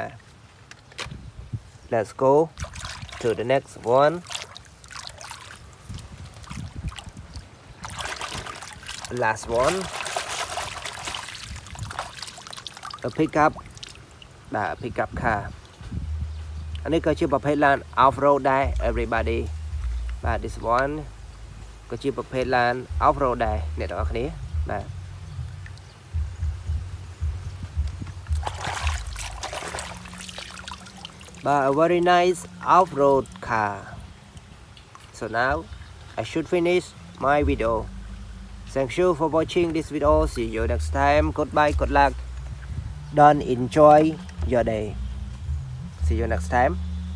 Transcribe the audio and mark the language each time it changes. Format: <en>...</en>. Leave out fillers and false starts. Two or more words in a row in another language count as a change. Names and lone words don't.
<en>Let's go to the next one. Last one. A pickup</en> <km>បាទ</km> <en>pickup car</en> <km>អានេះក៏ជាប្រភេទឡាន</km> <en>off road</en> <km>ដែរ everybody បាទ</km> <en>this one</en> <km>ក៏ជាប្រភេទឡាន</km> <en>off road</en> <km>ដែរអ្នកទាំងអស់គ្នាបាទ</km> <en>បាទ a very nice off road car so now I should finish my video thank you for watching this video see you next time goodbye good luck Don't enjoy your day. See you next time.</en>